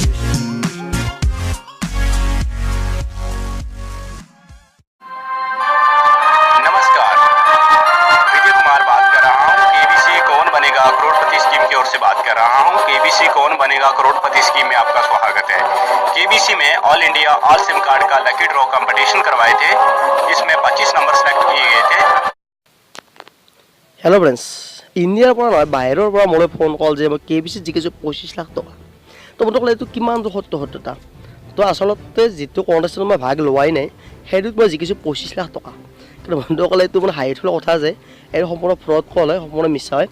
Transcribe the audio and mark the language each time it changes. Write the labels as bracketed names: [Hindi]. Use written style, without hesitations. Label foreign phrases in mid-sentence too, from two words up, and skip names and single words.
[Hindi] नमस्कार, विजय कुमार बात कर रहा हूँ। केबीसी कौन बनेगा करोड़पति स्कीम की ओर से बात कर रहा हूँ। केबीसी कौन बनेगा करोड़पति स्कीम में आपका स्वागत है। केबीसी में [English] All India all SIM card [Hindi] का [English] lucky draw competition [Hindi] करवाए थे, जिसमें 25 नंबर सेलेक्ट किए गए थे। [English] Hello friends, [Assamese] ইণ্ডিয়াৰ পৰা নহয় বাহিৰৰ পৰা মোলৈ ফোন কল যে মই কেবিচি জিকিছোঁ 25 লাখ টকা। তো বন্ধুসকল এইটো কিমান সত্যতা? তো আচলতে যিটো কণ্টেষ্টত মই ভাগ লোৱাই নাই সেইটোত মই জিকিছোঁ 25 লাখ টকা। কিন্তু বন্ধুসকল এইটো মানে হাঁহি থোৱা কথা যে এইটো সম্পূৰ্ণ [English] fraud call [Assamese] হয়, সম্পূৰ্ণ মিছা হয়।